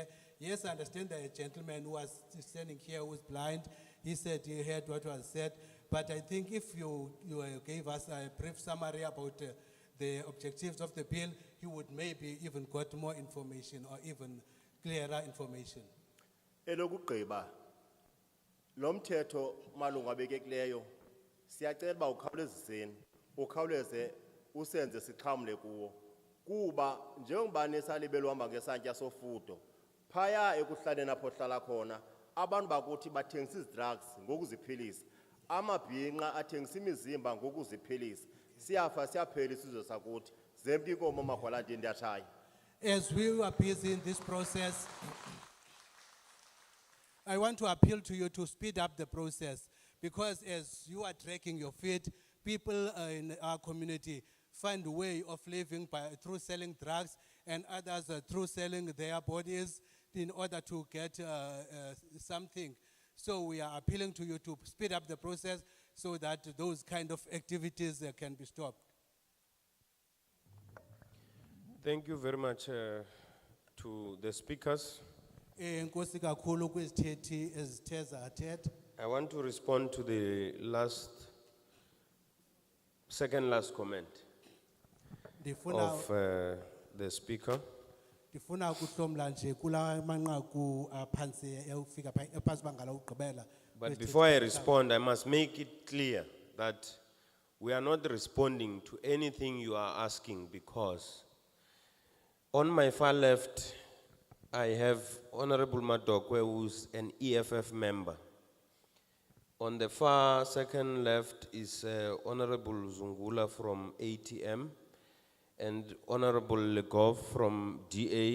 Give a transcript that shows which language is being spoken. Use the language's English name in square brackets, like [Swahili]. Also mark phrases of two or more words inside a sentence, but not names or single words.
[English] Yes, I understand that a gentleman who was standing here who was blind, he said he heard what was said, but I think if you gave us a brief summary about the objectives of the bill, he would maybe even got more information or even clearer information. [Xhosa] Elokugqiba lo mthetho malunga bekekileyo siyacela uba ukhawuleziseni ukhawuleze usenze sixhamle kuwo kuba njengoba nesalibe luhamba ngesantya sofudo phaya ekuhlaleni apho hlala khona abantu bakuthi bathengisa drugs ngokuziphilisa amabhinqa athengisa imizimba ngokuziphilisa siyafa siyaphela isizwe sakuthi zemke inkomo magwalantini ndiyatshaya. [English] As we are busy in this process, I want to appeal to you to speed up the process because as you are dragging your feet, people in our community find a way of living through selling drugs and others through selling their bodies in order to get something. So we are appealing to you to speed up the process so that those kind of activities can be stopped. Thank you very much to the speakers. [Xhosa] Enkosi kakhulu kwizithethi ezithe zathetha. [English] I want to respond to the second last comment of the speaker. [Xhosa] Ndifuna ukuhlomla nje kula manqaku aphansi eyofika phansi bangala ugqibela. [English] But before I respond, I must make it clear that we are not responding to anything you are asking because on my far left, I have Honorable Madokwe, who's an EFF member. On the far second left is Honorable Zungula from ATM and Honorable Legov from DA.